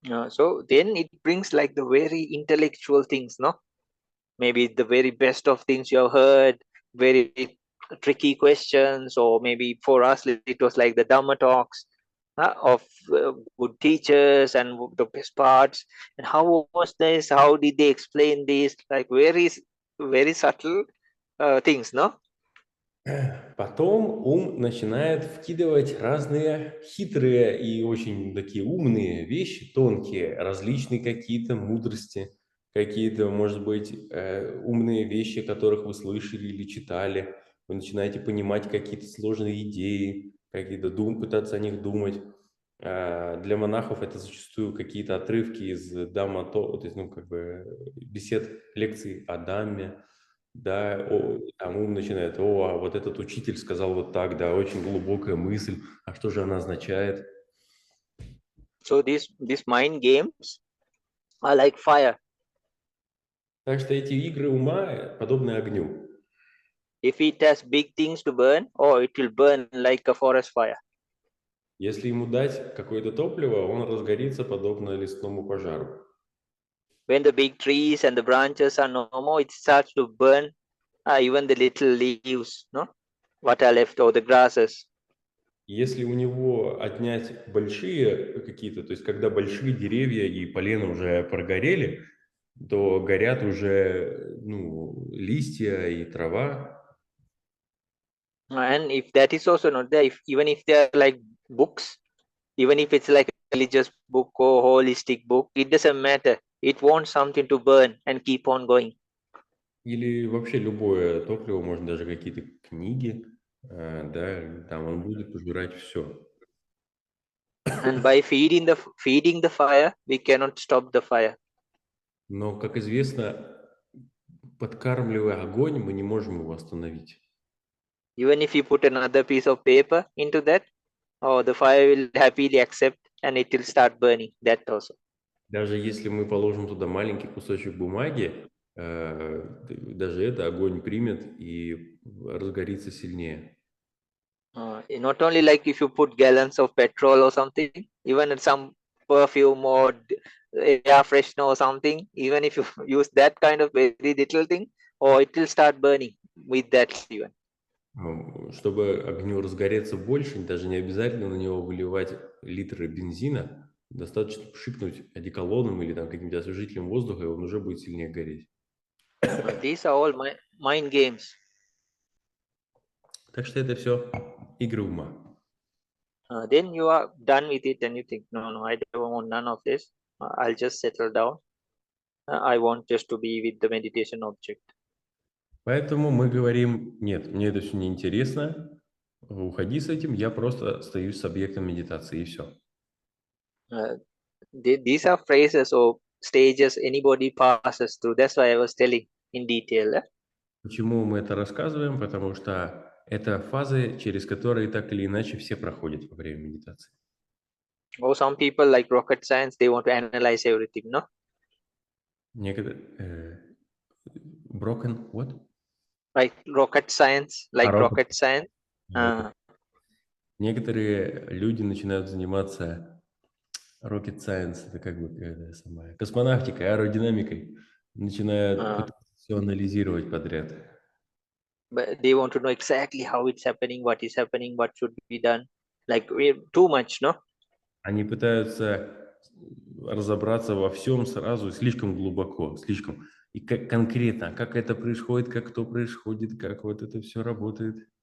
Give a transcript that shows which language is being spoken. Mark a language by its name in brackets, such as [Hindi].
[English] So then it brings like the very intellectual things, no? Maybe the very best of things you have heard, very tricky questions, or maybe for us it was like the Dhamma talks of good teachers and the best parts. And how was this? How did they explain this? Like very subtle things, no? [Russian] Потом ум начинает вкидывать разные хитрые и очень такие умные вещи, тонкие, различные какие-то мудрости, какие-то, может быть, умные вещи, которых вы слышали или читали. Вы начинаете понимать какие-то сложные идеи, какие-то пытаться о них думать. Для монахов это зачастую какие-то отрывки из Дhamma, то есть, ну, как бы бесед, лекций о Дhamме. Да, там ум начинает, а вот этот учитель сказал вот так, да, очень глубокая мысль, а что же она означает? [English] So these mind games are like fire. [Russian] Так что эти игры ума подобны огню. [English] If it has big things to burn, or it will burn like a forest fire. [Russian] Если ему дать какое-то топливо, он разгорится подобно лесному пожару. [English] When the big trees and the branches are no more, it starts to burn even the little leaves, no? What are left, or the grasses. [Russian] Если у него отнять большие какие-то, то есть когда большие деревья и полена уже прогорели, то горят уже, ну, листья и трава. [English] And if that is also not there, even if they are like books, even if it's like a religious book or holistic book, it doesn't matter. It wants something to burn and keep on going. [Russian] Или вообще любое топливо, можно даже какие-то книги, да, там он будет пожирать все. [English] And by feeding the fire, we cannot stop the fire. [Russian] Но, как известно, подкармливая огонь, мы не можем его остановить. [English] Even if you put another piece of paper into that, oh, the fire will happily accept and it will start burning. That also. [Russian] Даже если мы положим туда маленький кусочек бумаги, даже это огонь примет и разгорится сильнее. [English] Not only like if you put gallons of petrol or something, even some perfume or air freshener or something, even if you use that kind of very little thing, or it will start burning with that even. [Russian] Чтобы огню разгореться больше, даже не обязательно на него выливать литры бензина, достаточно пшикнуть одеколоном или там каким-то освежителем воздуха, и он уже будет сильнее гореть. [English] These are all mind games. [Russian] Так что это все игры ума. [English] Then you are done with it and you think, no, I don't want none of this. I'll just settle down. I want just to be with the meditation object. [Russian] Поэтому мы говорим, нет, мне это все неинтересно, уходи с этим, я просто остаюсь с объектом медитации, и все. [English] These are phrases or stages anybody passes through. That's why I was telling in detail. [Russian] Почему мы это рассказываем? Потому что это фазы, через которые так или иначе все проходят во время медитации. [English] Or some people like rocket science, they want to analyze everything, no? Broken what? Like rocket science, like rocket science. [Russian] Некоторые люди начинают заниматься rocket science, это как бы самая космонавтикой, аэродинамикой, начинают пытаться все анализировать подряд. [English] But they want to know exactly how it's happening, what is happening, what should be done. Like too much, no? [Russian] Они пытаются разобраться во всем сразу слишком глубоко, слишком. И как конкретно, как это происходит, как кто происходит, как вот это все работает.